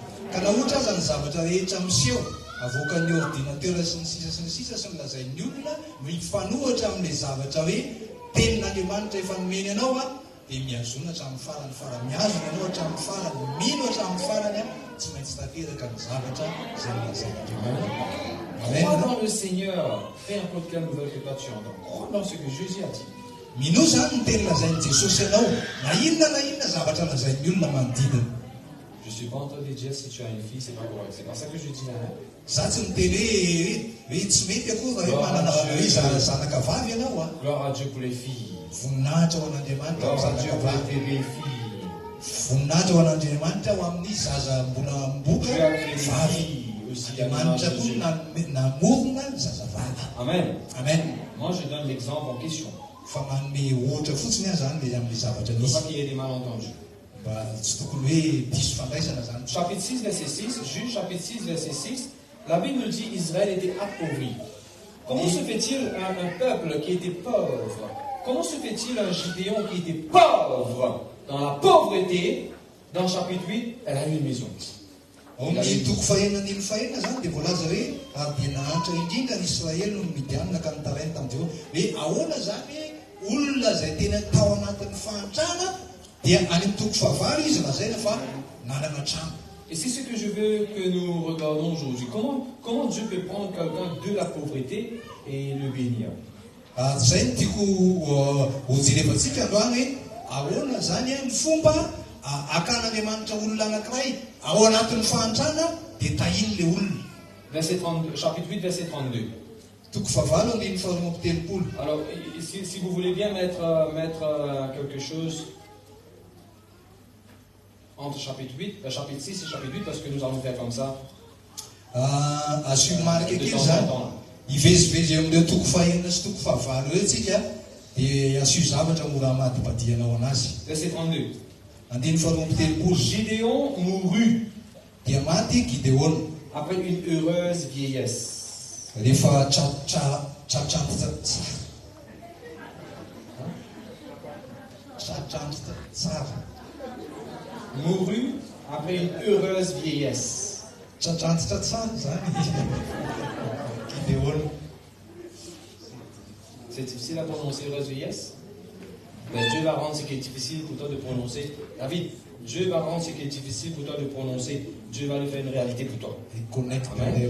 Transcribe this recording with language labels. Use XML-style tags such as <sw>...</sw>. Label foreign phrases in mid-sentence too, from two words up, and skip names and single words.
<mg>Ka na ohatra aza ny zavatra rehetra miseho avoakan'ny ordinatera sy ny sisa sy ny lazain'ny olona mifanohatra amin'ilay zavatra hoe tenin'Andriamanitra efa nomeny anao dia miazona hatramin'ny farany miazona ianao hatramin'ny farany mino hatramin'ny farany tsy maintsy tanteraka ny zavatra izay nolazain'Andriamanitra.</mg> <fr>Crois dans le Seigneur, peu importe quelle nouvelle que toi tu entends. Crois dans ce que Jésus a dit.</fr> <mg>mino zany ny teny lazain'i Jesosy ianao na inona zavatra lazain'ny olona manodidina.</mg> <fr>Je suis pas en train de dire si tu as une fille, c'est pas correct. C'est pas ça que je dis là.</fr> <mg>Za tsy miteny hoe tsy mety akory raha hoe manana hoe zanaka vavy ianao a.</mg> <fr>Gloire à Dieu pour les filles.</fr> <mg>Voninahitra ho an'Andriamanitra</mg> <fr>Gloire à Dieu</fr> <mg>zanaka</mg> <fr>pour</fr> <mg>vavy.</mg> <fr>les bébés filles.</fr> <mg>Voninahitra ho an'Andriamanitra ho amin'ny zaza mbola miboka</mg> <fr>Dieu a créé les</fr> <mg>vavy.</mg> <fr>filles aussi à l'image</fr> <mg>Andriamanitra</mg> <fr>de</fr> <mg>koa</mg> <fr>Dieu.</fr> <mg>namorona ny zazavavy. Amen. Amen.</mg> <fr>Moi, je donne l'exemple en question.</fr> <mg>Fa manome ohatra fotsiny zany le amin'ny zavatra</mg> <fr>Il ne faut</fr> <mg>misy.</mg> <fr>pas qu'il y ait des malentendus.</fr> <mg>Mba tsy tokony hoe diso fandraisana zany.</mg> <fr>Chapitre 6, verset 6, Juge chapitre 6, verset 6, la Bible nous dit Israël était appauvri. Comment se fait-il un peuple qui était pauvre? Comment se fait-il un Gideon qui était pauvre? Dans la pauvreté, dans chapitre 8, elle a une maison.</fr> <mg>Amin'ny toko fahenan'iny fahena zany dia voalaza hoe ary dia nahantra indrindra ny Israely no midianina ka nitarainy tamindreo hoe ahoana zany olona izay tena tao anatin'ny fahantrana dia any amin'ny toko fahavalo izy lazaina fa nanana trano.</mg> <fr>Et c'est ce que je veux que nous regardons aujourd'hui. Comment Dieu peut prendre quelqu'un de la pauvreté et le bénir?</fr> <mg>Zay no tiako ho jerevantsika androany hoe ahoana zany ny fomba akan'Andriamanitra olona anankiray ao anatin'ny fahantrana dia tahiny le olona.</mg> <fr>Verset 32, chapitre 8, verset 32.</fr> <mg>Toko fahavalo andiny faharoa telopolo.</mg> <fr>Alors, si vous voulez bien mettre quelque chose entre chapitre 8, chapitre 6 et chapitre 8, parce que nous allons faire comme ça.</fr> <mg>Asio marika kely zany hivezivezy amin'ireo toko fahenina sy toko fahavalo eo tsika dia asio zavatra mora mahatipadianao anazy.</mg> <fr>Verset 32.</fr> <mg>Andiny faharoa telopolo.</mg> <fr>Gideon mourut</fr> <mg>dia maty Gideon</mg> <fr>après une heureuse vieillesse.</fr> <mg>Rehefa tratranitra tsara.</mg> <fr>Mourut après une heureuse vieillesse.</fr> <mg>Tratranitra tsara zany Gideon.</mg> <fr>C'est difficile à prononcer heureuse vieillesse. Mais Dieu va rendre ce qui est difficile pour toi de prononcer. David, Dieu va rendre ce qui est difficile pour toi de prononcer. Dieu va le faire une réalité pour toi. Amen.</fr>